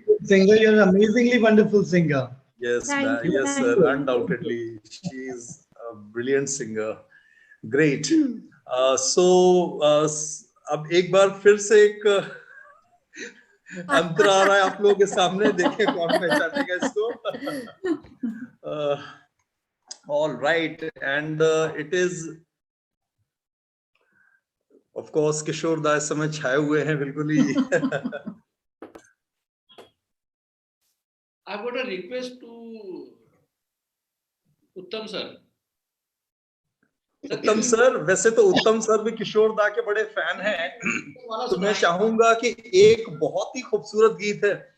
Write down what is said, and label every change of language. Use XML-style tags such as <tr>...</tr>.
<en>Singer, you're an amazingly wonderful singer. Yes, Thank you, yes, thank sir. you. Undoubtedly, she is a brilliant singer. Great. So,</en> <hi>अब एक बार फिर से एक अंतर आ रहा है आप लोगों के सामने, देखें कौन पहचानेगा इसको।</hi> <en>All right, and it is, of course,</en> <hi>किशोर दा इस समय छाए हुए हैं बिल्कुल ही।</hi> <en>I've got a request to Uttam sir.</en> <hi>उत्तम सर, वैसे तो उत्तम सर भी किशोर दा के बड़े फैन हैं, तो मैं चाहूंगा कि एक बहुत ही खूबसूरत गीत है,</hi>